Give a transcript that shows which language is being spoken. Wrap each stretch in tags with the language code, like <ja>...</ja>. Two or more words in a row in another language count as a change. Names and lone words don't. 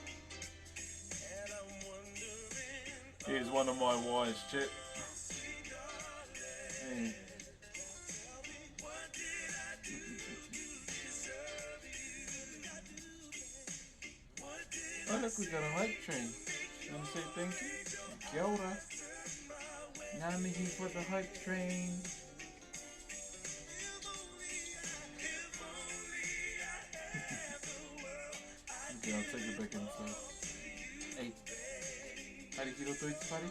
<en>Here's one of my wires, chat. Hey. Oh look, we got a hype train. You wanna say thank you?</en> <mi>Kia ora. Ngā mihi</mi> <en>for the hype train. Okay, I'll take it back inside.</en> <mi>Hey. Hari ki roto i te whare?</mi>